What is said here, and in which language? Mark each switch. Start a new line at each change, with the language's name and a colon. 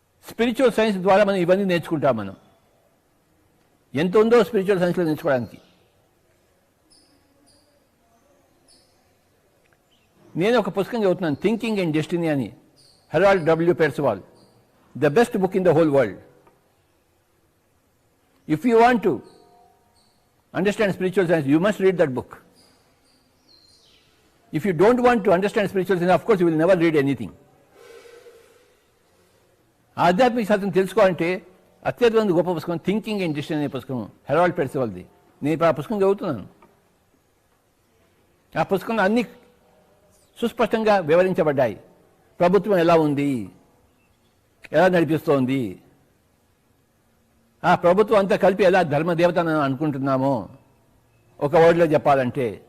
Telugu: Spiritual science ద్వారా మనం ఇవన్నీ నేర్చుకుంటాం. మనం ఎంత ఉందో స్పిరిచువల్ సైన్స్లో నేర్చుకోవడానికి. నేను ఒక పుస్తకం చదువుతున్నాను, థింకింగ్ అండ్ డెస్టినీ అని, Herald W Percival.
English: The best book in the whole world. If you want to understand spiritual science, you must read that book. If you don't want to understand spiritual science, of course you will never read anything.
Telugu: ఆధ్యాత్మిక శాస్త్రం తెలుసుకోవాలంటే అత్యద్భుతమైన గొప్ప పుస్తకం thinking and destiny అనే పుస్తకం, Herald పెర్సివాల్ది. నేను ఇప్పుడు ఆ పుస్తకం చదువుతున్నాను. ఆ పుస్తకంలో అన్ని సుస్పష్టంగా వివరించబడ్డాయి. ప్రభుత్వం ఎలా ఉంది, ఎలా నడిపిస్తోంది, ఆ ప్రభుత్వం అంతా కలిపి ఎలా ధర్మదేవతను అనుకుంటున్నామో ఒక వర్డ్లో చెప్పాలంటే.